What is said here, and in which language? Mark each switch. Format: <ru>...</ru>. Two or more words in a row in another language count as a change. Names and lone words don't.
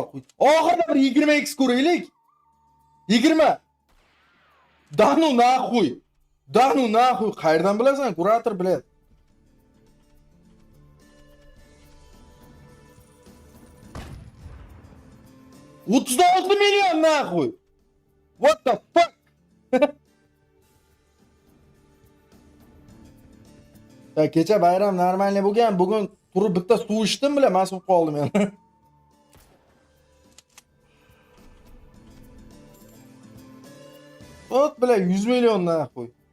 <uz>Oxirida bir 20x ko'raylik. 20.</uz> <ru>Да ну нахуй. Да ну нахуй.</ru> <uz>Qayerdan bilasan? Kurator biladi. $36 million naxuy.</uz> <en>What the fuck?</en> <uz>Kecha bayram normalniy bo'lgan. Bugun turib bitta suv ichdim bile, mast bo'lib qoldim men. Ot bile 100 million naxuy.</uz>